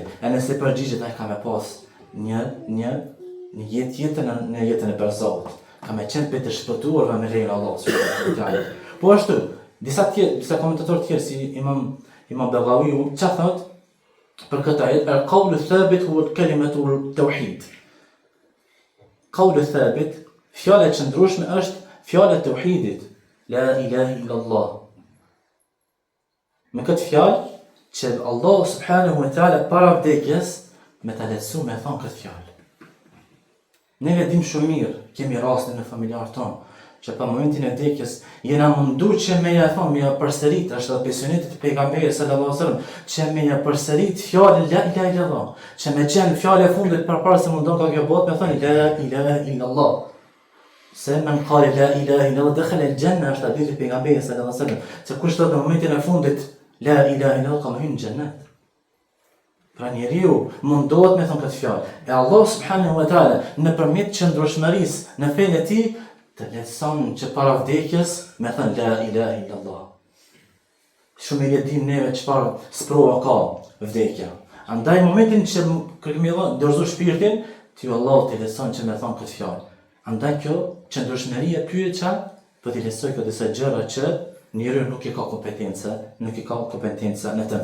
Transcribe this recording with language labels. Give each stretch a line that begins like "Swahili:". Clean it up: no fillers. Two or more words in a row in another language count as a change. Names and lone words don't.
Albanian: E nëse përgjigjet ai ka me pas një jetë tjetër në jetën e berzahut. Ka me qenë për të shpëtuar me lejen e Allahut
Arabic: سبحانه وتعالى.
Albanian: Po ashtu, disa komentatorë tjerë si Imam Baghawiu çfarë thotë për këtë ajet,
Arabic: القول الثابت هو كلمة التوحيد. قول ثابت,
Albanian: fjala e qëndrueshme është fjala e tauhidit,
Arabic: لا إله إلا الله.
Albanian: Me këtë fjalë që Allah
Arabic: سبحانه وتعالى
Albanian: para vdekjes me ta lehtësu me thonë këtë fjalë. Ne dim shumë mirë, kemi raste në familjarët tonë, që pa momentin e vdekjes jena mundu që me ja thonë, me ja përsërit, është dhe besionetit e pejgamberit
Arabic: صلى الله عليه وسلم,
Albanian: që me ja përsërit fjalën
Arabic: لا إله إلا الله,
Albanian: që me qenë fjala e fundit përpara se mundon ka kjo botë, me thonë
Arabic: لا إله إلا الله. إن من قال لا إله إلا الله دخل الجنة,
Albanian: është hadithi i pejgamberit
Arabic: صلى الله عليه وسلم,
Albanian: se kush thot në momentin e fundit
Arabic: لا إله إلا الله
Albanian: ka hyrë në xhennet. Pra njeriu mundohet me thonë këtë fjalë. E Allah
Arabic: سبحانه وتعالى
Albanian: nëpërmjet qëndrueshmërisë në fenë e tij të lehtëson që para vdekjes me thënë
Arabic: لا إله إلا الله.
Albanian: Shumë e dim neve çfarë sprova ka vdekja. Andaj momentin që kemi dorëzu shpirtin, ti Allah të lehtëson që me thonë këtë fjalë. Andaj kjo qëndrueshmëria pyet çfarë? Po ti lehtësoj këto disa gjëra që njeriu nuk i ka kompetencë në të.